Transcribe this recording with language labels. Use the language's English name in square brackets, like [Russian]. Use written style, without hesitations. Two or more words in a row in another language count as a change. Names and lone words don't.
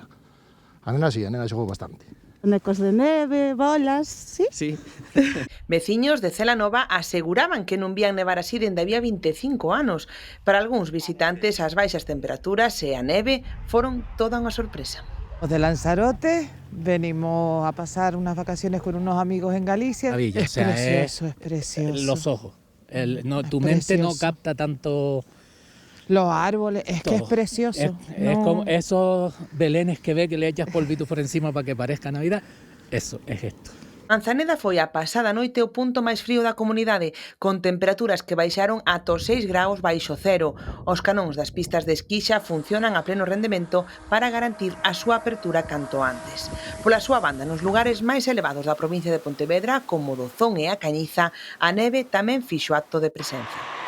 [Galician] A nena sí, a nena xogou bastante. Necos de neve, bolas, sí? Sí. Veciños de Cela Nova aseguraban que non vían nevar así dende había 25 anos. Para algúns visitantes, as baixas temperaturas e a neve foron toda unha sorpresa. O de Lanzarote, [Spanish] venimos a pasar unas vacaciones con unos amigos en Galicia. Maravilla, es precioso, es precioso. Los ojos, tu mente no capta tanto... Los árboles, es todo. Que es precioso. Es como esos belenes que ve que le echas polvito por encima para que parezca Navidad. Eso, es esto. [Galician] Manzaneda foi a pasada noite o punto máis frío da comunidade, con temperaturas que baixaron ata os 6 graus baixo cero. Os canóns das pistas de esquí xa funcionan a pleno rendemento para garantir a súa apertura canto antes. Pola súa banda, nos lugares máis elevados da provincia de Pontevedra, como Dozón e a Cañiza, a neve tamén fixo acto de presenza.